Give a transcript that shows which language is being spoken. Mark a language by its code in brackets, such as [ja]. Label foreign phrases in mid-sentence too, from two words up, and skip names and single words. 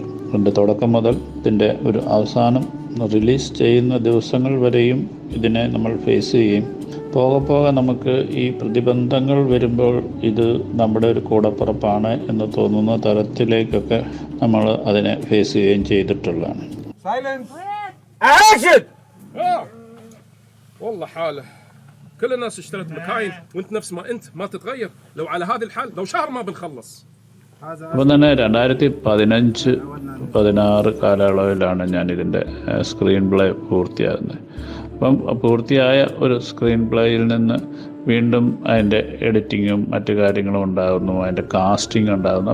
[ml] ഇതിൻ്റെ തുടക്കം മുതൽ ഇതിൻ്റെ ഒരു അവസാനം റിലീസ് ചെയ്യുന്ന ദിവസങ്ങൾ വരെയും ഇതിനെ നമ്മൾ ഫേസ് ചെയ്യും. പോകെ പോകെ നമുക്ക് ഈ പ്രതിബന്ധങ്ങൾ വരുമ്പോൾ ഇത് നമ്മുടെ ഒരു കൂടപ്പിറപ്പാണ് എന്ന് തോന്നുന്ന തരത്തിലേക്കൊക്കെ നമ്മൾ അതിനെ ഫേസ് ചെയ്യുകയും ചെയ്തിട്ടുള്ളതാണ്. [ar] كل الناس اشترت مكاين وانت نفس ما انت ما تتغير لو على هذا الحال لو شهر ما بنخلص. [ml] അപ്പം തന്നെ 2015-16 കാലയളവിലാണ് ഞാനിതിൻ്റെ [en] screen play [ml] പൂർത്തിയാകുന്നത്. അപ്പം പൂർത്തിയായ ഒരു [en] screen playയിൽ [ml] നിന്ന് വീണ്ടും അതിൻ്റെ എഡിറ്റിങ്ങും മറ്റു കാര്യങ്ങളും ഉണ്ടാകുന്നു, അതിൻ്റെ കാസ്റ്റിംഗ് ഉണ്ടാകുന്നു.